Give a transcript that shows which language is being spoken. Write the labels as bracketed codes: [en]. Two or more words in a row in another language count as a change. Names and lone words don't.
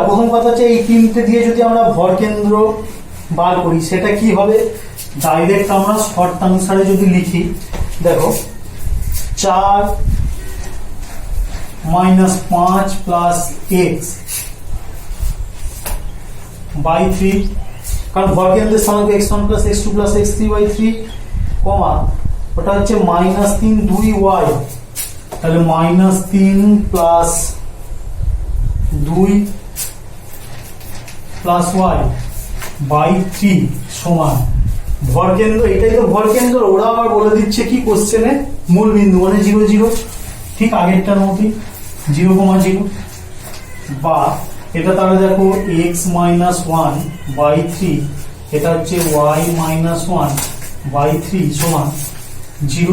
[bn] প্রথম কথা হচ্ছে এই তিনটে দিয়ে যদি আমরা ভরকেন্দ্র বার করি সেটা কি হবে? ডাইরেক্ট আমরা শর্তানুসারে যদি লিখি, দেখো 4 - 5 [en] plus x [bn] by 3, কারণ ভরকেন্দ্রের স্থানাঙ্ক [en] x1 plus x2 plus x3 by 3, [bn] কমা ওটা হচ্ছে -3 2y, তাহলে -3 [en] plus 2 plus y by 3 [bn] সমান ভরকেন্দ্র। এটাই তো ভরকেন্দ্র। ওরা আবার বলে দিচ্ছে কি কোশ্চেনে মূল বিন্দু মানে 0 0, ঠিক আগেরটার মতই 0, 0। বা এটা তাহলে দেখো x - 1 by 3, এটা হচ্ছে y - 1 by 3 সমান 0।